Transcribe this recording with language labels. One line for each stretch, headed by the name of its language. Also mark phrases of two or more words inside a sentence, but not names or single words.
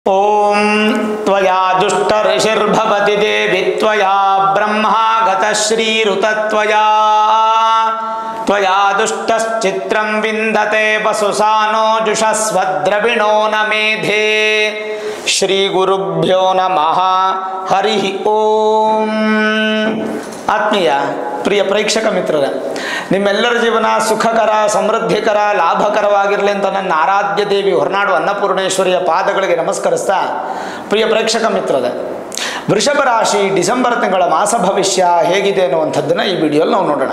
Sanskrit: ಓಂ ತ್ವಯಾ ದುಷ್ಟ ಋಷಿರ್ಭವತಿ ದೇವಿ ತ್ವಯಾ ಬ್ರಹ್ಮ ಗತಶ್ರೀರುತತ್ವಯಾ ತ್ವಯಾ ದುಷ್ಟಶ್ಚಿತ್ರಂ ವಿಂದತೆ ವಸುಸಾನೋ ಜುಷಸ್ವದ್ರವಿಣೋ ನ ಮೇಧೆ. ಶ್ರೀ ಗುರುಭ್ಯೋ ನಮಃ. ಹರಿ ಓಂ.
Kannada: ಆತ್ಮೀಯ ಪ್ರಿಯ ಪ್ರೇಕ್ಷಕ ಮಿತ್ರರ, ನಿಮ್ಮೆಲ್ಲರ ಜೀವನ ಸುಖಕರ, ಸಮೃದ್ಧಿಕರ, ಲಾಭಕರವಾಗಿರಲಿ ಅಂತ ನನ್ನ ಆರಾಧ್ಯ ದೇವಿ ಹೊರನಾಡು ಅನ್ನಪೂರ್ಣೇಶ್ವರಿಯ ಪಾದಗಳಿಗೆ ನಮಸ್ಕರಿಸ್ತಾ, ಪ್ರಿಯ ಪ್ರೇಕ್ಷಕ ಮಿತ್ರದ ವೃಷಭ ರಾಶಿ ಡಿಸೆಂಬರ್ ತಿಂಗಳ ಮಾಸ ಭವಿಷ್ಯ ಹೇಗಿದೆ ಅನ್ನುವಂಥದ್ದನ್ನು ಈ ವಿಡಿಯೋಲ್ಲಿ ನಾವು ನೋಡೋಣ.